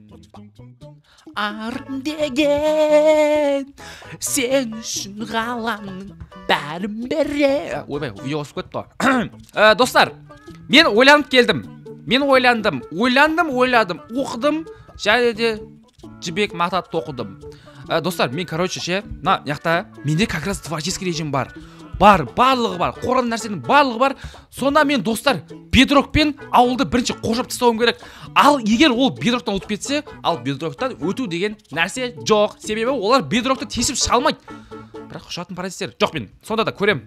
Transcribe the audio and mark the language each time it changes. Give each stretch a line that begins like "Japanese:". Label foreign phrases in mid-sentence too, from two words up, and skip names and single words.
Kazakh: Арым деген сен үшін ғаламның бәрін бере. Ойбай, видео қосып кетті ғой. Достар, мен ойланып келдім. Мен ойландым, оқыдым, және де жібек мата тоқыдым. Достар, мен, ше, яқта менде
Russian: как раз творческий режим
Kazakh: бар. Барлығы бар, қорған нәрсенің барлығы бар. Сонда мен, достар, бедрокпен ауылды бірінші қоршап тастауым керек. Ал егер ол бедроктан өтіп кетсе, ал бедроктан өту деген нәрсе жоқ. Себебі олар бедрокты тесіп шалмайды. Бірақ ұшатын паразиттер жоқ. Мен сонда да көрем.